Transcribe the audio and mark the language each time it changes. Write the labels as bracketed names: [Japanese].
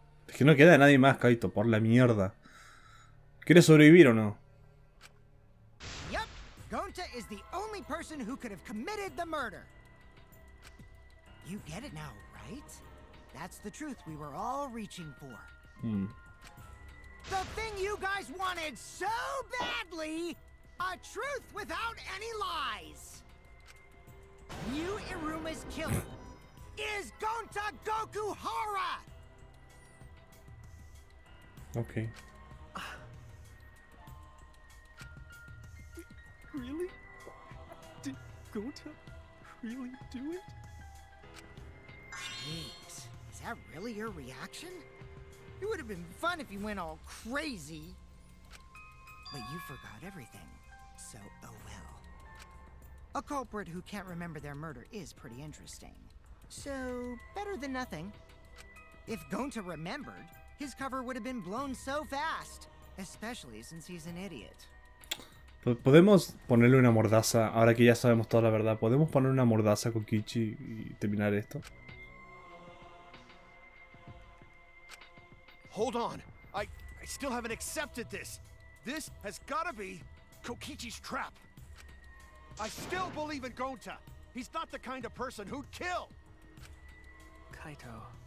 [Spanish] Es que no queda nadie más, Kaito, por la mierda. ¿Quieres sobrevivir o no? [English] Yep, Gonta is the only person who could have committed the murder. You get it now, right? That's the truth we were all reaching for. The thing you guys wanted so badly! A truth without any lies! Mew Iruma's killer is Gonta Gokuhara! Ok. Really? Did Gonta really do it? Jeez, is that really your reaction? It would have been fun if you went all crazy. But you forgot everything. So, oh well. A culprit who can't remember their murder is pretty interesting. So, better than nothing. If Gonta remembered, his cover would have been blown so fast. Especially since he's an idiot. [Spanish] Podemos ponerle una mordaza, ahora que ya sabemos toda la verdad, ¿podemos poner una mordaza con Kichi y terminar esto? [English] Hold on. I still haven't accepted this. This has gotta be Kokichi's trap. I still believe in Gonta. He's not the kind of person who'd kill. Kaito.